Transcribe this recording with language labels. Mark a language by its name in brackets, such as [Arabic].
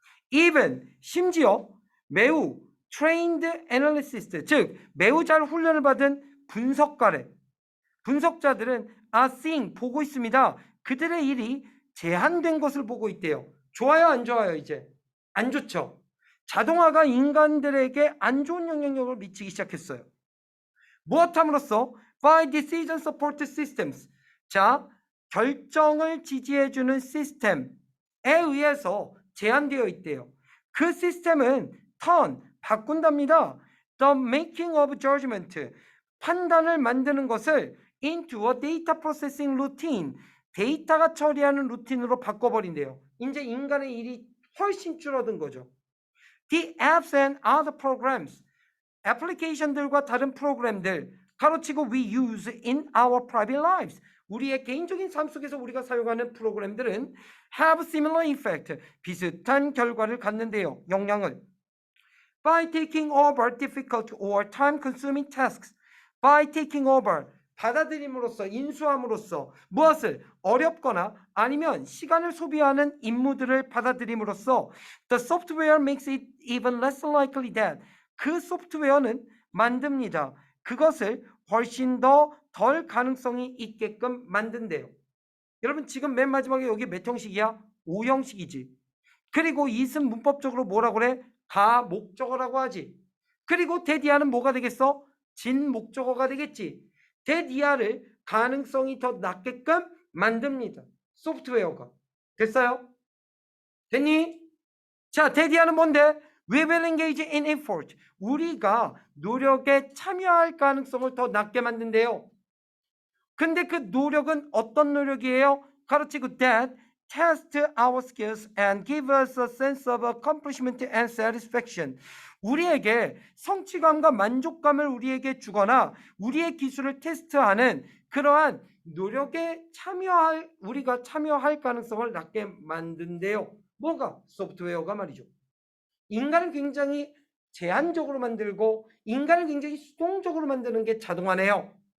[English] even [Korean] 심지어 매우 [English] trained analyst [Korean] 즉 매우 잘 훈련을 받은 분석자들은 [English] are seeing [Korean] 보고 있습니다. 그들의 일이 제한된 것을 보고 있대요. 좋아요, 안 좋아요? 이제 안 좋죠. 자동화가 인간들에게 안 좋은 영향력을 미치기 시작했어요. 무엇함으로써 [English] by decision support systems. [Korean] 자, 결정을 지지해주는 시스템에 의해서 제한되어 있대요. 그 시스템은 바꾼답니다. [English] The making of judgment. [Korean] 판단을 만드는 것을 [English] into a data processing routine. [Korean] 데이터가 처리하는 루틴으로 바꿔버린대요. 이제 인간의 일이 훨씬 줄어든 거죠. [English] The apps and other programs. [Korean] 애플리케이션들과 다른 프로그램들 가로치고 [English] we use in our private lives. [Korean] 우리의 개인적인 삶 속에서 우리가 사용하는 프로그램들은 [English] have similar effect. [Korean] 비슷한 결과를 갖는데요. 영향을. [English] By taking over difficult or time-consuming tasks. By taking over. [Korean] 받아들임으로써 인수함으로써 무엇을 어렵거나 아니면 시간을 소비하는 임무들을 받아들임으로써 [English] the software makes it even less likely that [Korean] 그 소프트웨어는 만듭니다. 그것을 훨씬 더 덜 가능성이 있게끔 만든대요. 여러분 지금 맨 마지막에 여기 몇 형식이야? 5형식이지. 그리고 it은 문법적으로 뭐라고 그래? 가목적어라고 하지. 그리고 대디아는 뭐가 되겠어? 진목적어가 되겠지. 대디아를 가능성이 더 낮게끔 만듭니다. 소프트웨어가. 됐어요? 됐니? 자, 대디아는 뭔데? [English] We will engage in effort. [Korean] 우리가 노력에 참여할 가능성을 더 낮게 만든대요. 근데 그 노력은 어떤 노력이에요? 가르치고 [English] that test our skills and give us a sense of accomplishment and satisfaction. [Korean] 우리에게 성취감과 만족감을 우리에게 주거나 우리의 기술을 테스트하는 그러한 노력에 우리가 참여할 가능성을 낮게 만든대요. 뭐가? 소프트웨어가 말이죠. 인간을 굉장히 제한적으로 만들고 인간을 굉장히 수동적으로 만드는 게 자동화네요.